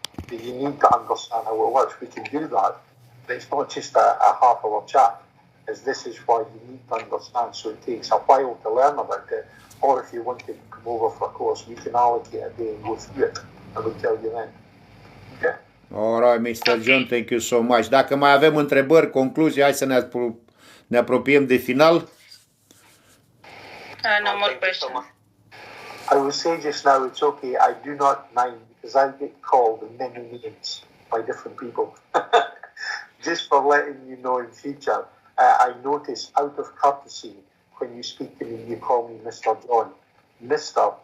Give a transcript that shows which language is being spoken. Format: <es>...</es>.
<en>But you need to understand how it works. We can do that, but it's not just a half-hour chat, as this is why you need to understand. So it takes a while to learn about it, or if you want to come over for a course, we can allocate a day and go through it, and we'll tell you then. Okay? All right, Mr. Jhon, thank you so much.</en> <ro>Dacă mai avem întrebări, concluzii, hai să ne apropiem de final.</ro> <en>No more questions. I will say just now, it's okay. I do not mind, because I get called many names by different people. Just for letting you know in future, I notice out of courtesy, when you speak to me, you call me Mr. Jhon. Mr.</en>